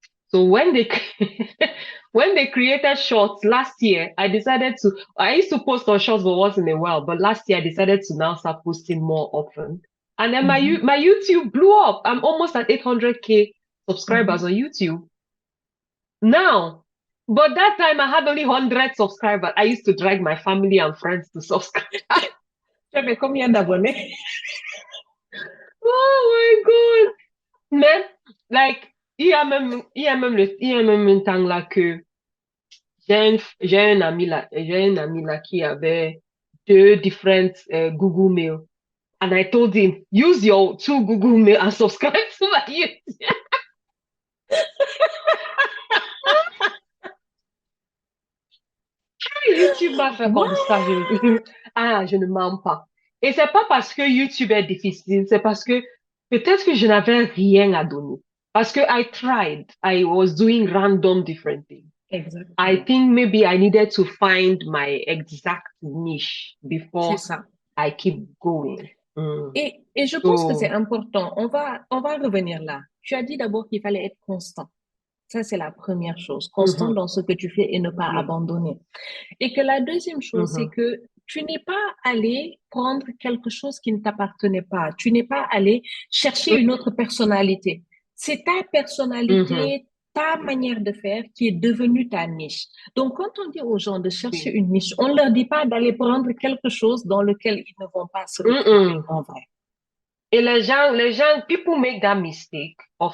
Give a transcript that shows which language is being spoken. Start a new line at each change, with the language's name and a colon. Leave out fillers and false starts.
English: So when they when they created shorts last year, I used to post on shorts but once in a while, but last year I decided to now start posting more often. And then mhm, my YouTube blew up. I'm almost at 800K subscribers mhm. on YouTube now. But that time I had only 100 subscribers. I used to drag my family and friends to subscribe.
French: Tu avais combien d'abonnés?
English: Oh my God.
French: Mais, like, il y a même un temps là que j'ai un ami là qui avait deux different Google Mail.
English: And I told him, use your two Google Mail and subscribe to my YouTube.
French: YouTube m'a fait comme
English: What?
French: ça. Je ne mens pas. Et c'est pas parce que YouTube est difficile, c'est parce que peut-être que je n'avais rien à donner. Parce que
English: I tried. I was doing random different things. I
French: Exactement.
English: think maybe I needed to find my exact niche
French: C'est
English: before
French: ça.
English: I keep going.
French: Et je pense que c'est
English: So,
French: important. On va revenir là. Tu as dit d'abord qu'il fallait être constant. Ça, c'est la première chose. Constant mhm, dans ce que tu fais et ne pas oui, abandonner. Et que la deuxième chose, c'est mhm, que tu n'es pas allé prendre quelque chose qui ne t'appartenait pas. Tu n'es pas allé chercher une autre personnalité. C'est ta mhm, personnalité, ta manière de faire qui est devenue ta niche. Donc, quand on dit aux gens de chercher oui. une niche, on ne leur dit pas d'aller prendre quelque chose dans lequel ils ne vont pas se retrouver Mm-mm. en vrai.
English: Et people make that mistake of